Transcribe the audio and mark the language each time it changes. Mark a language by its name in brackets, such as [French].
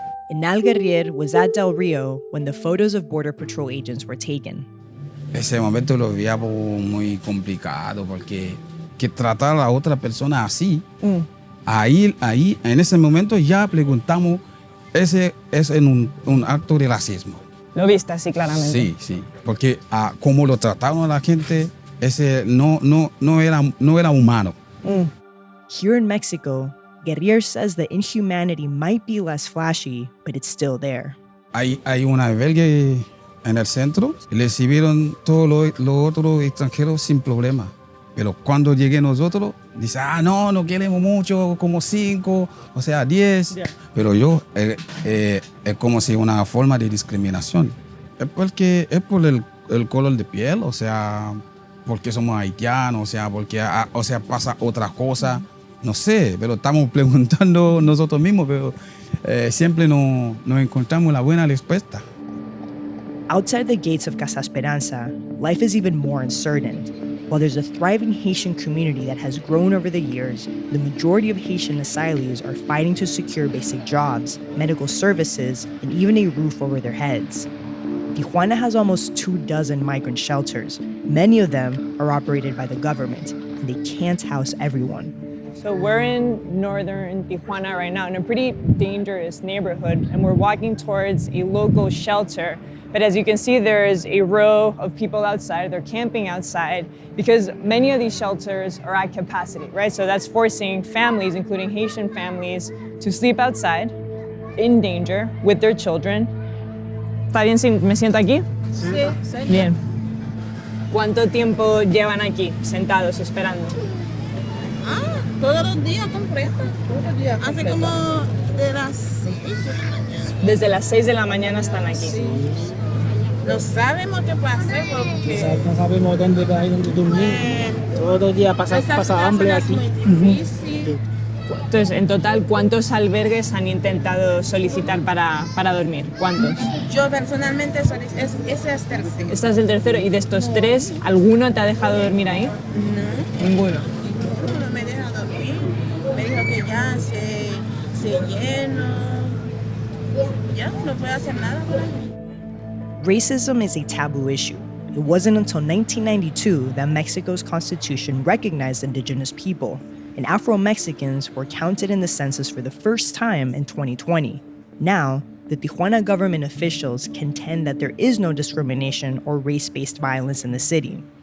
[English] Inal Guerrier was at Del Rio when the photos of Border Patrol agents were taken. [Spanish] Ese momento lo veía muy complicado porque que tratar a otra persona así, ahí, en ese momento ya preguntamos, ese es un acto de racismo. Lo viste así claramente. Sí, porque como lo trataron a la gente, ese no era humano. [English] Here in Mexico, Guerrier says the inhumanity might be less flashy, but it's still there. [Spanish] Hay un albergue en el centro, recibieron todos los otros extranjeros sin problema. Pero cuando llegué nosotros, dice, no queremos mucho, como 5, o sea, 10. Yeah. Pero yo, es como si una forma de discriminación. Es por el color de piel, o sea, porque somos haitianos, o sea, porque pasa otra cosa. No sé, pero estamos preguntando nosotros mismos, pero siempre no encontramos la buena respuesta. [English] Outside the gates of Casa Esperanza, life is even more uncertain. While there's a thriving Haitian community that has grown over the years, the majority of Haitian asylees are fighting to secure basic jobs, medical services, and even a roof over their heads. Tijuana has almost 24 migrant shelters. Many of them are operated by the government, and they can't house everyone. So we're in northern Tijuana right now in a pretty dangerous neighborhood, and we're walking towards a local shelter. But as you can see, there's a row of people outside. They're camping outside because many of these shelters are at capacity, right? So that's forcing families, including Haitian families, to sleep outside in danger with their children. [Spanish] ¿Está bien si me siento aquí? Sí. Bien. ¿Cuánto tiempo llevan aquí sentados esperando? Todos los días completos. Todos los días completos. Hace como de las 6 de la mañana. Desde las 6 de la mañana están aquí. Sí. No sabemos qué pasa porque... No sabemos dónde va a ir, dónde dormir. Todos los días pasa hambre aquí. Es muy difícil. Entonces, en total, ¿cuántos albergues han intentado solicitar para dormir? ¿Cuántos? Yo personalmente, ese es el tercero. Este es el tercero. ¿Y de estos 3, alguno te ha dejado dormir ahí? No. Ninguno. Ninguno me deja dormir. Me dijo que ya se llenó. Ya no puedo hacer nada por ahí. [English] Racism is a taboo issue. It wasn't until 1992 that Mexico's constitution recognized indigenous people, and Afro-Mexicans were counted in the census for the first time in 2020. Now, the Tijuana government officials contend that there is no discrimination or race-based violence in the city.